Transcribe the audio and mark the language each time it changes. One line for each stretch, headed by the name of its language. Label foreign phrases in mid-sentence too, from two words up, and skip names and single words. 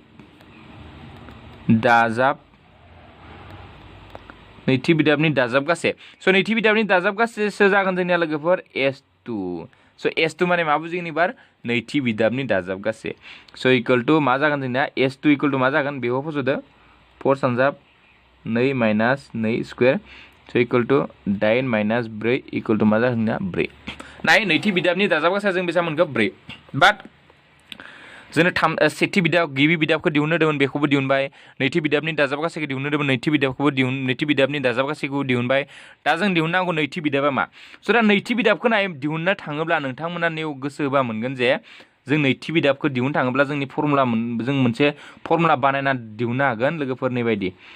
Bodo: दाजाबगासै स' नैथि बिदाबनि दाजाबगासैसो जागोन जोंनिया लोगोफोर S2 स' S2 माने मा बुजिगोन एबार नैथि बिदाबनि दाजाबगासै स'
English: equal to
Bodo: मा जागोन जोंनिया S2
English: equal to
Bodo: मा जागोन बेखौ फज'दो 4 सानजाब 2 - 2 स्क्वायर स'
English: equal to
Bodo: 8 - 4
English: equal to
Bodo: मा जागोन जोंनिया 4 नाय नैथि बिदाबनि दाजाबगासा जों बेसेबां मोनखो 4 बाट जोंनो सेथि बिदाब गिबि बिदाबखौ दिहुननो होदोंमोन बेखौबो दिहुनबाय नैथि बिदाबनि दाजाबगासैखौ दिहुननो होदोंमोन नैथि बिदाबनि दाजाबगासैखौ दिहुनबाय दा जों दिहुननांगौ नैथि बिदाबा मा स' दा नैथि बिदाबखौ दिहुननो थाङोब्ला नोंथांमोना नेव गोसो होबा मोनगोन जे जों नैथि बिदाबखौ दिहुननो थाङोब्ला जोंनि फर्मुला जों मोनसे फर्मुला बानायना दिहुननो हागोन लोगोफोरनि बायदि